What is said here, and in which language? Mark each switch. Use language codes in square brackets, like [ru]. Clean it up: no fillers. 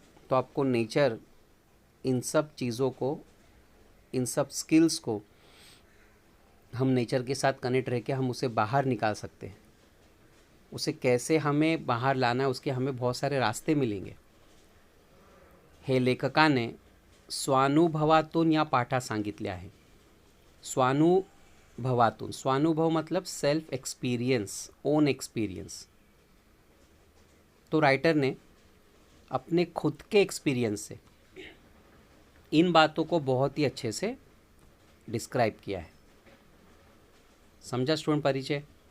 [hi] तो आपको nature in सब चीज़ों को, इन सब स्किल्स को हम नेचर के साथ कनेक्ट रह के हम उसे बाहर निकाल सकते हैं। उसे कैसे हमें बाहर लाना है उसके हमें बहुत सारे रास्ते मिलेंगे। [mr] हे लेखकाने स्वानुभवातून या पाठात सांगितले आहे। स्वानुभव [hi] भवातून, स्वानुभव मतलब सेल्फ एक्सपीरियंस, ओन एक्सपीरियंस। तो राइटर ने अपने खुद के एक्सपीरियंस से इन बातों को बहुत ही अच्छे से डिस्क्राइब किया है। समझा स्टूडेंट परिचय?